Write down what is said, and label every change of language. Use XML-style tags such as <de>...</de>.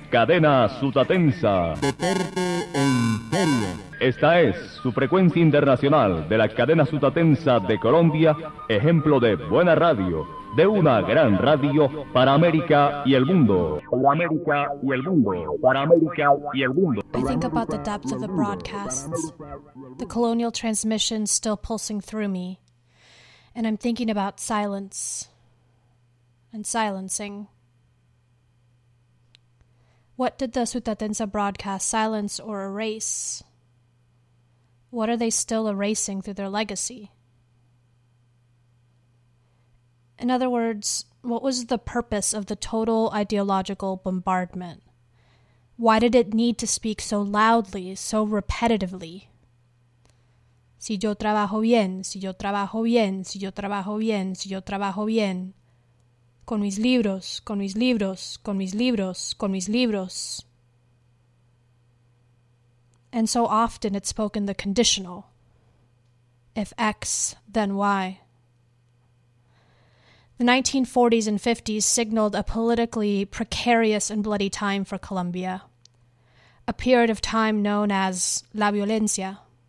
<es>Cadena Sutatensa, deporte e imperio. Esta es su frecuencia internacional de la cadena Sutatensa de Colombia, ejemplo de buena radio, de una gran radio para América y el mundo. Para América y el mundo. Para América y el mundo.</es> <en>I think about the depth of the broadcasts, the colonial transmissions still pulsing through me, and I'm thinking about silence and silencing. What did the Sutatensa broadcast silence or erase? What are they still erasing through their legacy? In other words, what was the purpose of the total ideological bombardment? Why did it need to speak so loudly, so repetitively?</en> <es>Si yo trabajo bien, si yo trabajo bien, si yo trabajo bien, si yo trabajo bien. Con mis libros, con mis libros, con mis libros, con mis libros.</es> <en>And so often it spoke in the conditional. If X, then Y. The 1940s and 50s signaled a politically precarious and bloody time for Colombia, a period of time known as la violencia.</en>